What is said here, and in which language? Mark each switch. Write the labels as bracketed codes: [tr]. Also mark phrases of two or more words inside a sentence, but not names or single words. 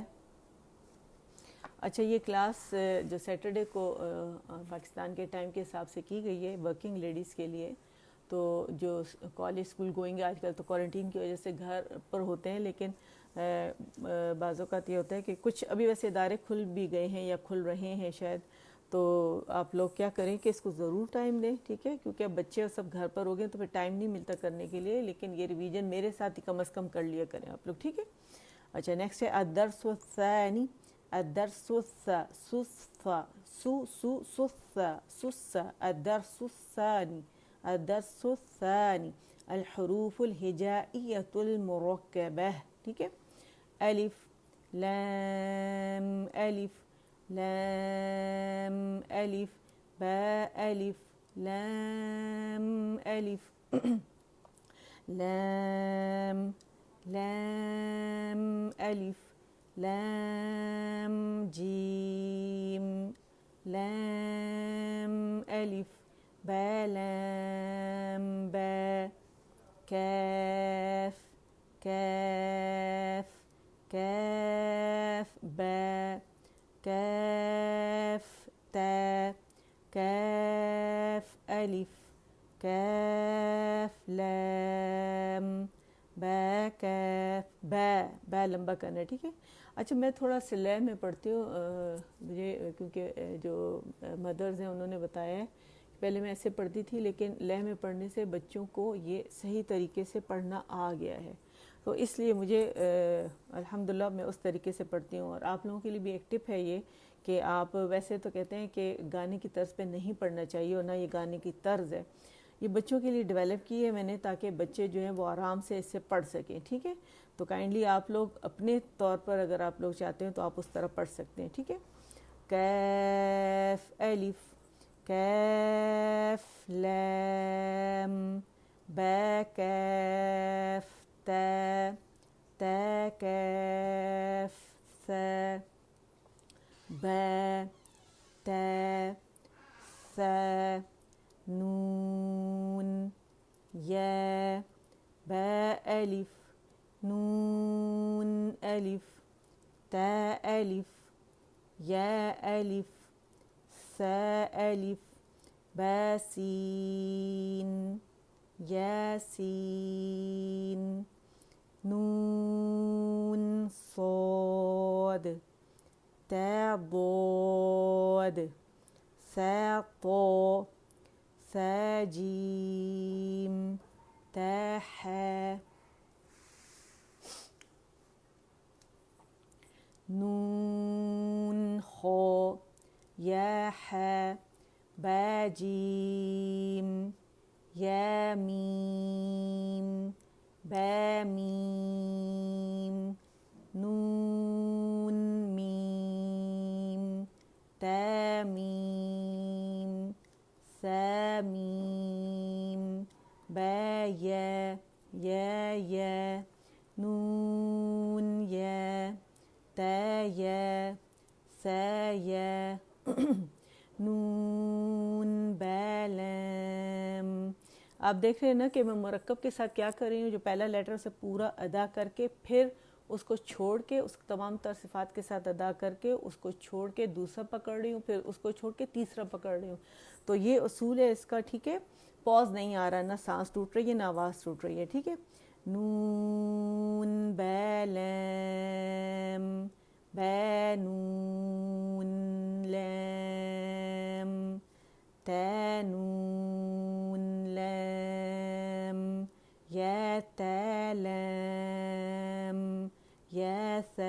[ur] اچھا، یہ کلاس جو سیٹرڈے کو پاکستان کے ٹائم کے حساب سے کی گئی ہے [en] working ladies [ur] کے لیے، تو جو [en] college school going, [ur] آج کل تو کوارنٹین کی وجہ سے گھر پر ہوتے ہیں، لیکن بعض اوقات یہ ہوتا ہے کہ کچھ ابھی ویسے ادارے کھل بھی گئے ہیں یا کھل رہے ہیں شاید، تو آپ لوگ کیا کریں کہ اس کو ضرور ٹائم دیں، ٹھیک ہے؟ کیونکہ اب بچے اور سب گھر پر ہو گئے تو پھر ٹائم نہیں ملتا کرنے کے لیے، لیکن یہ ریویژن میرے ساتھ ہی کم از کم کر لیا کریں آپ لوگ، ٹھیک ہے؟ اچھا، نیکسٹ ہے [ar] الدرس الثانی، الدرس الدرس الثاني، الدرس الثاني الحروف الهجائية المركبة، [ur] ٹھیک ہے؟ [ar] الف، لام، الف، لام، الف، با، الف، لام، الف، لام، لام، الف، لام، جیم، لام، الف، با، لام، با، کاف، کاف، کاف، با، کاف، تا، کاف، الف، کاف، لام، با، کاف، [ur] با لمبا کرنا ہے، ٹھیک ہے؟ اچھا، میں تھوڑا سا لے میں پڑھتی ہوں، مجھے کیونکہ جو مدرز ہیں انہوں نے بتایا ہے، پہلے میں ایسے پڑھتی تھی، لیکن لے میں پڑھنے سے بچوں کو یہ صحیح طریقے سے پڑھنا آ گیا ہے، تو اس لیے مجھے الحمدللہ میں اس طریقے سے پڑھتی ہوں۔ اور آپ لوگوں کے لیے بھی ایک ٹپ ہے یہ کہ آپ ویسے تو کہتے ہیں کہ گانے کی طرز پہ نہیں پڑھنا چاہیے، اور نہ یہ گانے کی طرز ہے، یہ بچوں کے لیے ڈیولپ کی ہے میں نے، تاکہ بچے جو ہیں وہ آرام سے اس سے پڑھ سکیں، ٹھیک ہے؟ تو کائنڈلی آپ لوگ اپنے طور پر اگر آپ لوگ چاہتے ہیں تو آپ اس طرح پڑھ سکتے ہیں، ٹھیک ہے؟ [ar] کاف، الف، کاف، لام، با، کاف، تا، تا، کاف، ثا، با، تا، ثا، نون، یا، با، الف، نون، الف، تا، الف، یا، الف، ثا، الف، با، سین، یا، سین، نون، صاد، تا، ضاد، سا طا سا جیم تا حا نون خا یا حا با جیم یا میم با میم نون میم تا میم سا میم با یا نون یا تا یا سا یا نون بالم. [ur] آپ دیکھ رہے ہیں نا کہ میں مرکب کے ساتھ کیا کر رہی ہوں، جو پہلا لیٹر سے پورا ادا کر کے پھر اس کو چھوڑ کے اس تمام تر صفات کے ساتھ ادا کر کے اس کو چھوڑ کے دوسرا پکڑ رہی ہوں، پھر اس کو چھوڑ کے تیسرا پکڑ رہی ہوں. تو یہ اصول ہے اس کا، ٹھیک ہے. پوز نہیں آ رہا، نہ سانس ٹوٹ رہی ہے نہ آواز ٹوٹ رہی ہے، ٹھیک ہے. [ar] نون بالم با نون لام تا نون لام یا تا لام یا